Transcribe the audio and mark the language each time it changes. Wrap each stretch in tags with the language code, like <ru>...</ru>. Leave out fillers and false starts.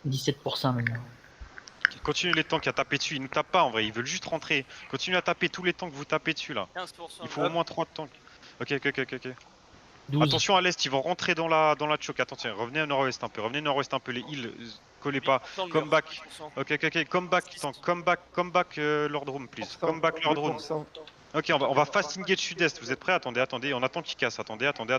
<fr>17% maintenant. Continue les tanks à taper dessus, ils nous tapent pas en vrai, ils veulent juste rentrer. Continue à taper tous les tanks que vous tapez dessus là. 15%. Il faut au moins 3 tanks. Ok. 12. Attention à l'est, ils vont rentrer dans la choke. Attention, revenez à nord-ouest un peu, les heals, collez pas.</fr> <en>Come back. Ok, come back Lord Room please. Come back Lord Room.</en> <fr>Ok, on va</fr> <en>fast engage</en> <fr>sud-est, vous êtes prêts? Attendez, on attend qu'ils cassent, attendez.</fr>